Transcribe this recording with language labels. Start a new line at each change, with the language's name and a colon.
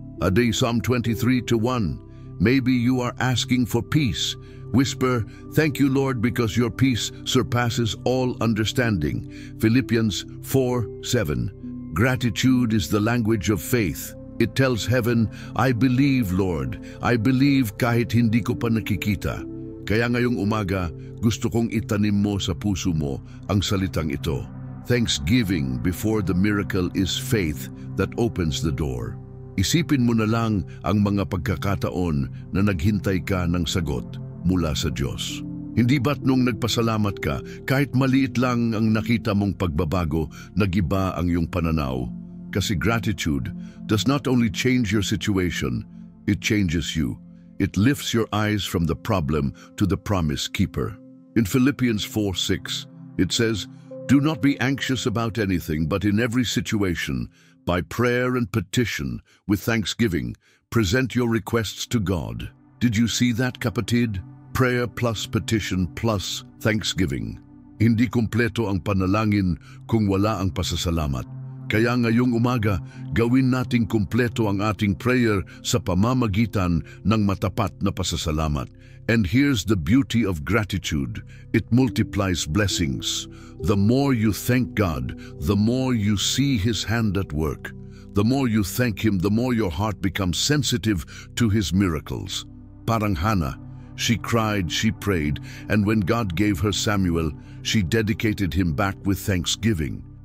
English: A day Psalm 23:1. Maybe you are asking for peace. Whisper, "Thank you, Lord, because your peace surpasses all understanding." Philippians 4:7. Gratitude is the language of faith. It tells heaven, "I believe, Lord. I believe
Filipino: kahit hindi ko pa nakikita." Kaya ngayong umaga, gusto kong itanim mo sa puso mo ang salitang ito.
English: Thanksgiving before the miracle is faith that opens the door.
Filipino: Isipin mo na lang ang mga pagkakataon na naghintay ka ng sagot mula sa Diyos. Hindi ba't nung nagpasalamat ka, kahit maliit lang ang nakita mong pagbabago, nag-iba ang iyong pananaw?
English: Kasi gratitude does not only change your situation, it changes you. It lifts your eyes from the problem to the promise keeper. In Philippians 4:6, it says, "Do not be anxious about anything, but in every situation, by prayer and petition, with thanksgiving, present your requests to God." Did you see that, kapatid? Prayer plus petition plus thanksgiving.
Filipino: Hindi kumpleto ang panalangin kung wala ang pasasalamat. Kaya ngayong umaga, gawin nating kumpleto ang ating prayer sa pamamagitan ng matapat na pasasalamat.
English: And here's the beauty of gratitude. It multiplies blessings. The more you thank God, the more you see His hand at work. The more you thank Him, the more your heart becomes sensitive to His miracles. Parang Hannah, she cried, she prayed, and when God gave her Samuel, she dedicated him back with thanksgiving.